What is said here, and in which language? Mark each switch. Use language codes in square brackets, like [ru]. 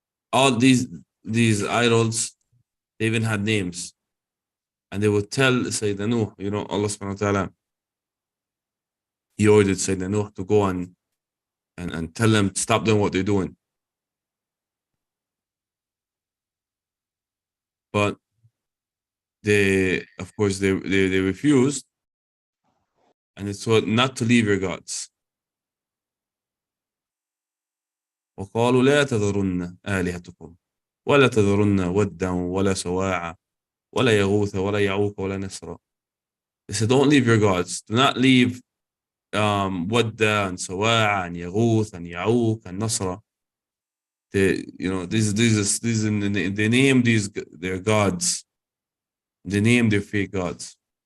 [en] All these idols, they even had names, and they would tell Sayyidina Nuh, Allah subhanahu wa ta'ala, he ordered Sayyidina Nuh to go and tell them to stop doing what they're doing. but they, of course, they refused, and it's told not to leave your gods. [ar] وقالوا لا تذرن آلهتكم ولا تذرن ودا ولا سواعا ولا يغوث ولا يعوق ولا نسرا. [en] They said, don't leave your gods. Do not leave Wadda and Sawa'a and Yaghuth and Ya'uq and Nasra. They, they name their gods. They name their fake gods.